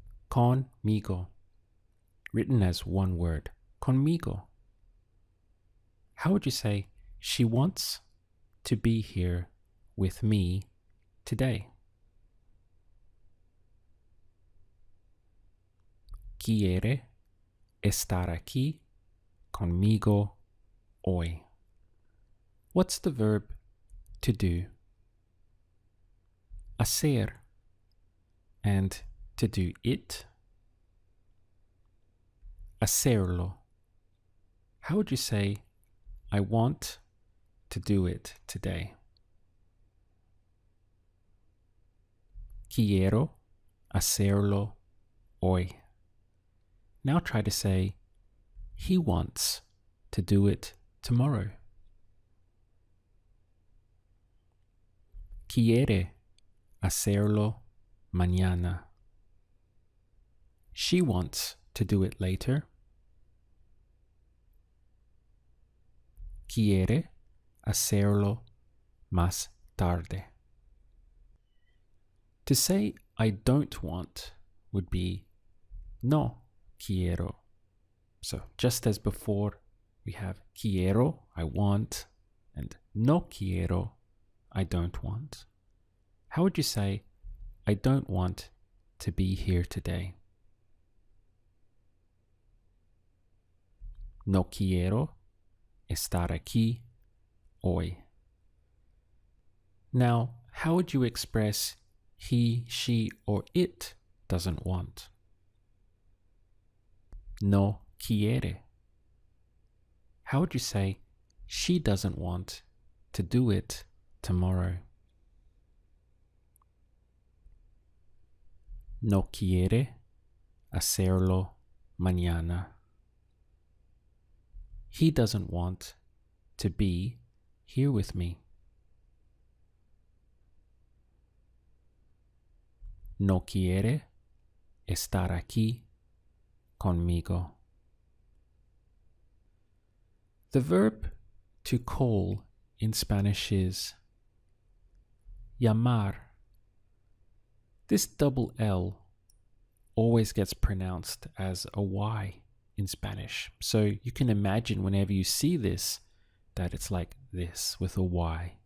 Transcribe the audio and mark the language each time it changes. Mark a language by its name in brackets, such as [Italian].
[English] Conmigo, written as one word. Conmigo. How would you say she wants to be here with me today? [Spanish] Quiere estar aquí conmigo hoy. [English] What's the verb to do? Hacer. And to do it? [Spanish] Hacerlo. [English] How would you say, I want to do it today? [Spanish] Quiero hacerlo hoy. [English] Now try to say, he wants to do it tomorrow. [Spanish] Quiere hacerlo mañana. [English] She wants to do it later. [Spanish] Quiere hacerlo más tarde. [English] To say I don't want would be [Spanish] no quiero. [English] So just as before, we have quiero, I want, and [Spanish] no quiero, [English] I don't want. How would you say I don't want to be here today? [Spanish] No quiero estar aquí hoy. [English] Now, how would you express he, she, or it doesn't want? [Spanish] No quiere. [English] How would you say she doesn't want to do it tomorrow? [Spanish] No quiere hacerlo mañana. [English] He doesn't want to be here with me. [Spanish] No quiere estar aquí conmigo. [English] The verb to call in Spanish is llamar. This double L always gets pronounced as a Y in Spanish. So you can imagine whenever you see this, that it's like this with a Y.